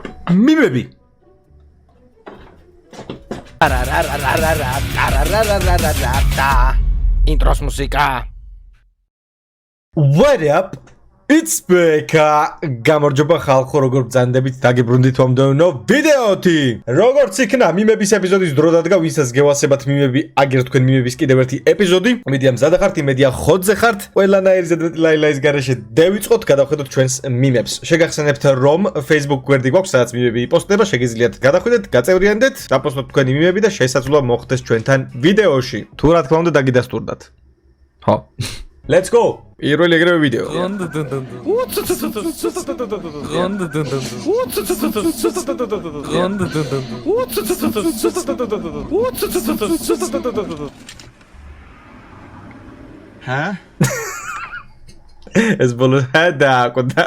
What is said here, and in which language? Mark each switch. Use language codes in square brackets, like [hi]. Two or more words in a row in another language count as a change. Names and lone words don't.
[ka] მიმები. Intros მუსიკა. [en] What up? It's Beka. [ka] გამარჯობა ხალხო, როგორ ბრძანდებით დაგიბრუნდით მომდევნო ვიდეოთი. როგორც იქნა მიმების ეპიზოდის დრო დადგა, ვისაც გევასებათ მიმები, აგერ თქვენ მიმების კიდევ ერთი ეპიზოდი. მედია მზადა ხართ, იმედია ხოძზე ხართ. ყველანაირი ზედმეტი ლაილაის გარეშე დავიწყოთ, გადავხედოთ ჩვენს მიმებს. შეგახსენებთ, რომ Facebook გვერდი გვაქვს, სადაც მიმები იპოსტდება, შეგიძლიათ გადახვიდეთ, გაწევრიანდეთ, დაპოსტოთ თქვენი მიმები და შესაძლოა მოხვდეს ჩვენთან ვიდეოში. თუ რა თქმა უნდა დაგიდასტურდათ. ხო. [en] Let's go. [ka] პირველი ეგრევე ვიდეო. ჰა? ეს ბოლო დააკოდა.